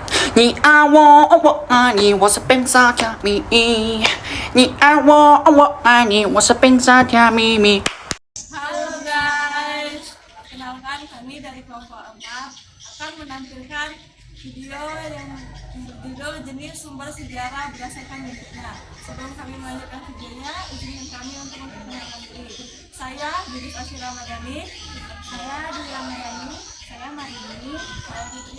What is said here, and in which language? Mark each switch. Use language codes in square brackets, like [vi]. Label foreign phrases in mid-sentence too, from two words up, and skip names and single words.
[zh] 你爱我，我爱你，我是冰沙加咪。你爱我，我爱你，我是冰沙加咪咪。 [id] Halo guys, kenalkan kami dari kelompok 4 akan menampilkan video yang berjudul jenis sumber sejarah berdasarkan bentuknya. Sebelum kami melanjutkan videonya, izinkan kami untuk memperkenalkan diri. Saya Judith Ashira Madani, saya Dwi Ramayani, saya Marini, saya Fitris,